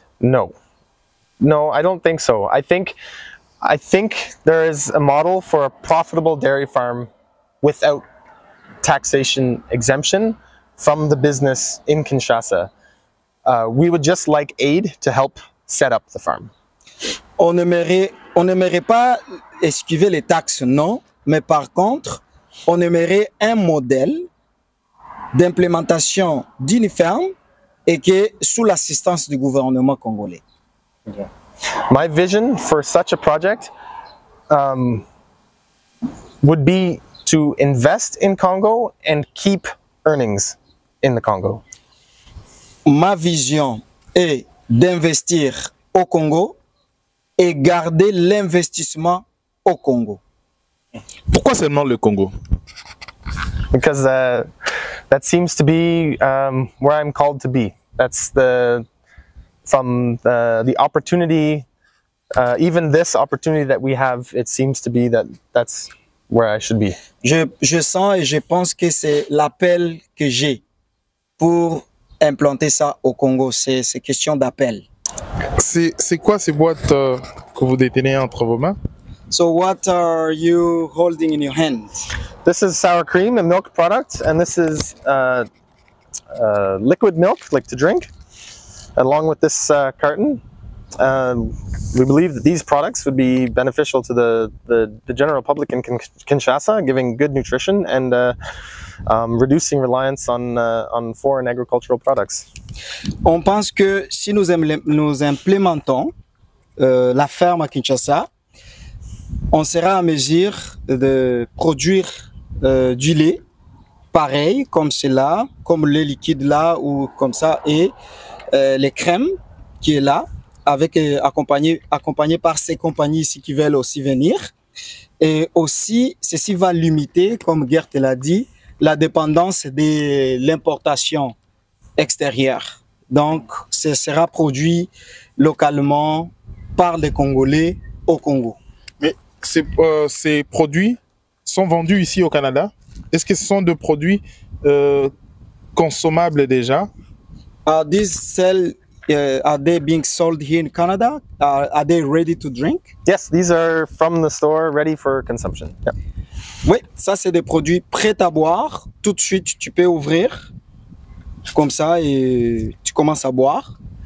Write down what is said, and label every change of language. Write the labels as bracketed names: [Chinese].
[English] No, No, I don't think so. I think there is a model for a profitable dairy farm without taxation exemption from the business in Kinshasa. We would just like aid to help set up the farm. [French] On n'aimerait pas esquiver les taxes, non, mais par contre, on aimerait un modèle d'implémentation d'une ferme et que sous l'assistance du gouvernement congolais. [English] My vision for such a project would be to invest in Congo and keep earnings in the Congo. [French] Ma vision est d'investir au Congo et garder l'investissement au Congo. Pourquoi seulement le Congo? [English] Because that seems to be where I'm called to be. That's from the opportunity, even this opportunity that we have, it seems to be that's where I should be. [French] Je sens et je pense que c'est l'appel que j'ai pour implanter ça au Congo. C'est question d'appel. C'est quoi ces boîtes que vous détenez entre vos mains? [English] So what are you holding in your hands? This is sour cream, a milk product, and this is liquid milk, like to drink, along with this carton. We believe that these products would be beneficial to the general public in Kinshasa, giving good nutrition and reducing reliance on foreign agricultural products. [French] On pense que si nous implémentons la ferme à Kinshasa, on sera en mesure de produire du lait pareil comme cela, comme le lait liquide là ou comme ça, et les crèmes qui est là, avec accompagné par ces compagnies ici qui veulent aussi venir. Et aussi, ceci va limiter, comme Gert l'a dit, la dépendance de l'importation extérieure. Donc, ce sera produit localement par les Congolais au Congo. Mais ces produits sont vendus ici au Canada? Est-ce que ce sont des produits consommables déjà? [English] Are they being sold here in Canada? Are they ready to drink? Yes, these are from the store, ready for consumption. Yeah. [French] Oui, ça c'est des produits prêts à boire. Tout de suite, tu peux ouvrir comme ça et tu commences à boire.